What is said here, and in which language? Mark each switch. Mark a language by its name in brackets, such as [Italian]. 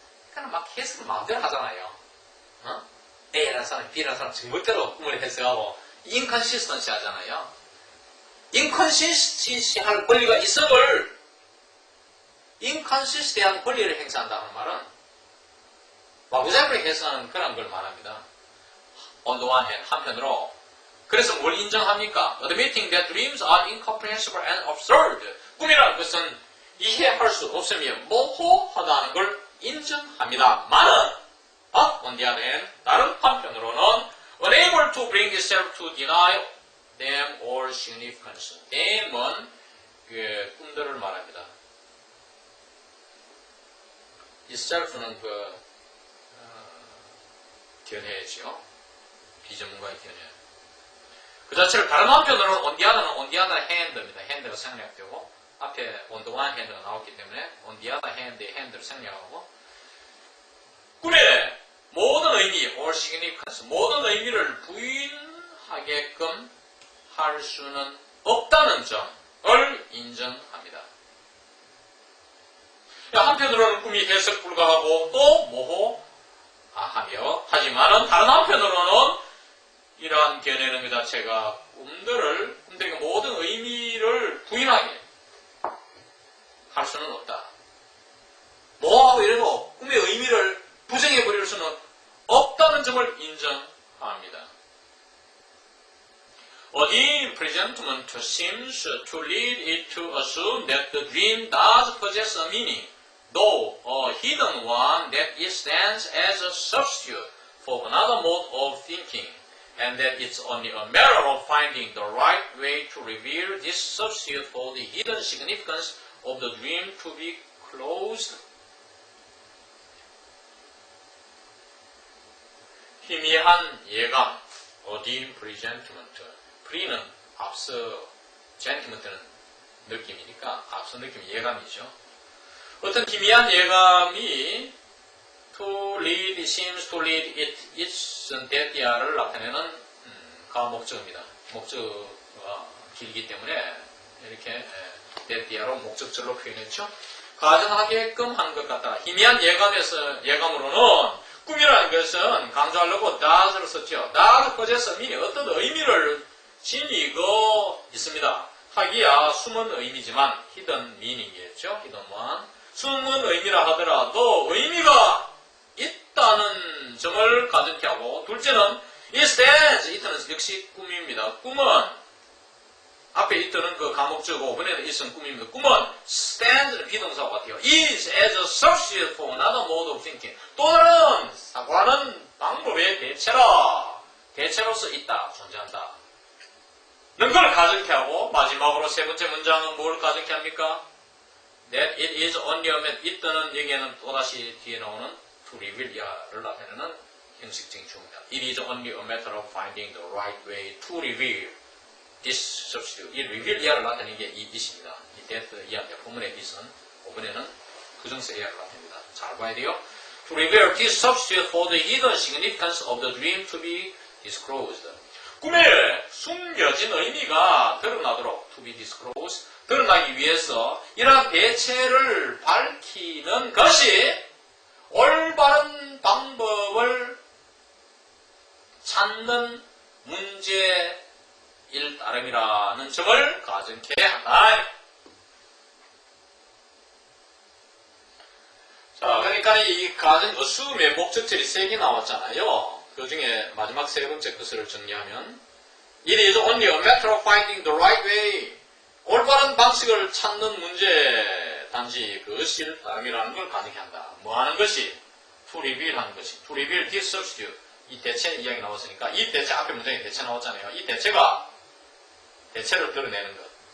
[Korean] 그러니까 막 해석을 마음대로 하잖아요. A라는 사람, B라는 사람 정말대로 꿈을 해석하고 인컨시스턴시 하잖아요. 인컨시스턴시 할 권리가 있음을 인컨시스턴한 권리를 행사한다는 말은 마구잡이로 해석하는 그런 걸 말합니다. [English] On the one hand, [Korean] 한편으로 그래서 뭘 인정합니까? [English] Admitting that dreams are incomprehensible and absurd. [Korean] 꿈이라는 것은 이해할 수 없으며 모호하다는 걸 인정합니다만은 [English] on the other hand, [Korean] 다른 한편으로는 [English] unable to bring itself to deny them or significance. [Korean] them은 꿈들을 말합니다. itself는 견해죠. 비전문가의 견해. 그 자체를 다른 한편으로는 [English] on the other hand [Korean] 입니다. hand가 생략되고 앞에 [English] on the one hand [Korean] 가 나왔기 때문에 on the other hand의 hand를 생략하고 꿈의 모든 의미 [English] or significance, [Korean] 모든 의미를 부인하게끔 할 수는 없다는 점을 인정합니다. 한편으로는 꿈이 해석 불가하고 또 모호하며 하지만은 다른 한편으로는 이러한 견해는 그 자체가 꿈들에게 모든 의미를 부인하게 할 수는 없다. 모호하고 이래도 꿈의 의미를 부정해버릴 수는 없다는 점을 인정합니다. 어디 [English] presentment seems to lead it to assume that the dream does possess a meaning, though a hidden one that it stands as a substitute for another mode of thinking, and that it's only a matter of finding the right way to reveal this substitute for the hidden significance of the dream to be closed. [Korean] 희미한 예감, [English] a dim presentiment. [Korean] pre는 앞서, sentiment는 느낌이니까 앞서 느낌 예감이죠. 어떤 희미한 예감이 [English] to lead, seems to lead, [Korean] it, it은 that야를 나타내는 가목적입니다. 목적어가 길기 때문에 이렇게 that야로 목적절로 표현했죠. 가정하게끔 한 것 같다. 희미한 예감으로는 꿈이라는 것은 강조하려고 does를 썼죠. [English] does possess meaning, [Korean] 어떤 의미를 지니고 있습니다. 하기야 숨은 의미지만 [English] hidden meaning [Korean] 이겠죠. [English] hidden one. [Korean] 숨은 의미라 하더라도 의미가 있다는 점을 가정케 하고, 둘째는 [English] it stands, [Korean] 이때는 역시 꿈입니다. 꿈은 앞에 있던 그 가목적어, 이번에는 있은 꿈입니다. 꿈은 stand는 비동사와 같아요. [English] is as a substitute for another mode of thinking. [Korean] 또 다른 사고하는 방법의 대체로서 있다, 존재한다. 는 걸 가정케 하고, 마지막으로 세 번째 문장은 뭘 가정케 합니까? [English] That it is only a matter, [Korean] 있다는 얘기에는 또다시 뒤에 나오는 [English] to reveal [Korean] 야를 나타내는 형식적인 주어입니다. [English] It is only a matter of finding the right way to reveal this substitute. [Korean] 이 reveal 야를 나타내는 게 이 it입니다. 이 that 이하입니다. 본문의 it은, 이번에는 부정세 야를 나타냅니다. 잘 봐야 돼요. [English] To reveal this substitute for the hidden significance of the dream to be disclosed. [Korean] 꿈에 숨겨진 의미가 드러나도록 [English] to be disclosed, [Korean] 드러나기 위해서 이러한 대체를 밝히는 것이 올바른 방법을 찾는 문제일 따름이라는 점을 가정케 한다. 자, 그러니까 이 가정 assume의 목적절이 3개 나왔잖아요. 그 중에 마지막 세 번째 것을 정리하면 [English] It is only a matter of finding the right way. [Korean] 올바른 방식을 찾는 문제, 단지 그것일 따름이라는 걸 가정케 한다. 뭐 하는 것이? [English] To reveal [Korean] 하는 것이. [English] To reveal this substitute. [Korean] 이 대체 이야기 나왔으니까 이 대체, 앞에 문장에 대체 나왔잖아요. 이 대체가 대체를 드러내는 것.